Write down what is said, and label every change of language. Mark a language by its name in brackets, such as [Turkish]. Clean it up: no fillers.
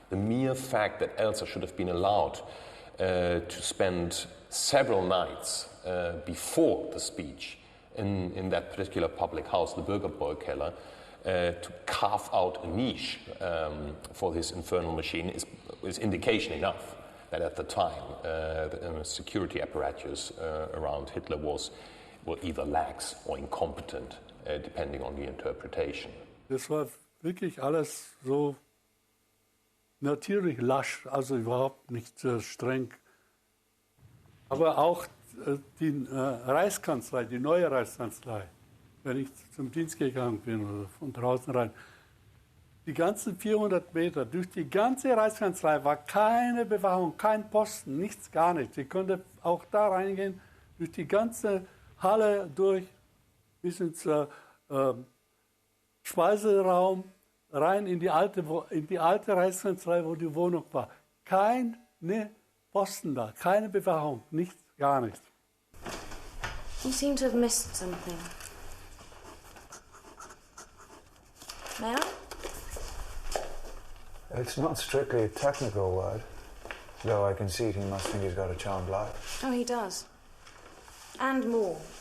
[English] The mere fact that Elsa should have been allowed to spend several nights before the speech in that particular public house, the Berghof, to carve out a niche for this infernal machine is indication enough that at the time the security apparatus around Hitler were either lax or incompetent, depending on the interpretation. [German] Das war wirklich alles so natürlich lasch, also überhaupt nicht streng. Aber auch die Reichskanzlei, die neue Reichskanzlei, wenn ich zum Dienst gegangen bin oder von draußen rein, die ganzen 400 Meter durch die ganze Reichskanzlei war keine Bewachung, kein Posten, nichts, gar nichts. Sie konnte auch da reingehen, durch die ganze Halle durch, bis ins Speiseraum, rein in die alte Reichskanzlei, wo die Wohnung war. Keine Posten da, keine Bewachung, nichts, gar nichts. [English] You seem to have missed something. May I? It's not strictly a technical word, though I concede he must think he's got a charmed life. Oh, he does. And more.